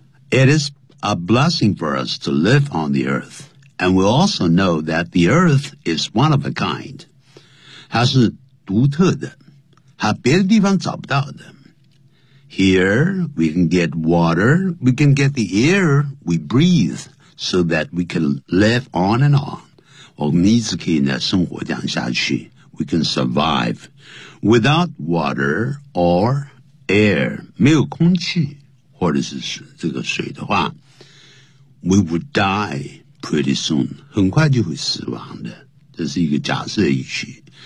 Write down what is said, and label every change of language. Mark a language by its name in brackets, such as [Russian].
[English] It is a blessing for us to live on the earth, and we also know that the earth is one of a kind. [Chinese] 它是独特的，它别的地方找不到的。 [English] Here, we can get water, we can get the air we breathe, so that we can live on and on. [Chinese] 我们一直可以呢生活这样下去。 [English] We can survive without water or air. [Chinese] 没有空气或者是这个水的话 , [English] we would die pretty soon. [Chinese] 很快就会死亡的。这是一个假设语气。